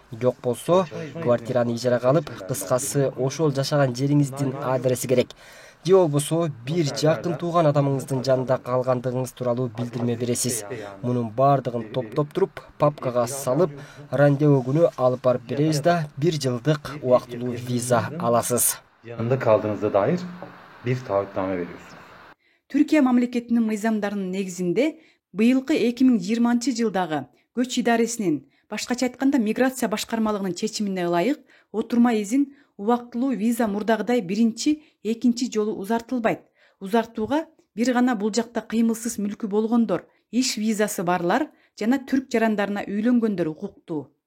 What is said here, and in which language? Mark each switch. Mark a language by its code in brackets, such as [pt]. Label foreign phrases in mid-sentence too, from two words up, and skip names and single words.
[ky] Жок болсо, квартираны ижарага алып, кыскасы ошол жашаган жериңиздин адреси керек. Же болбосо бир жакын тууган адамыңыздын жанында калгандыгыңыз тууралуу билдирме бересиз. Мунун бардыгын топтоп туруп, папкага салып, рандеву күнү алып барып беребиз да 1 жылдык убактылуу виза аласыз. [tr] Yanında kaldığınızda dair bir taahhütname veriyorsunuz. [ky] Түркия мамлекетинин мыйзамдарынын негизинде быйылкы 2020 жылдагы [tr] göç idaresinin, [ky] башкача айтканда миграция башкармалыгынын чечимине ылайык [tr] oturma izni [ky] убактылуу виза мурдагыдай биринчи, экинчи жолу узартылбайт. Узартууга бир гана бул жакта кыймылсыз мүлкү болгондор, иш визасы барлар жана түрк жарандарына үйлөнгөндөр укуктуу.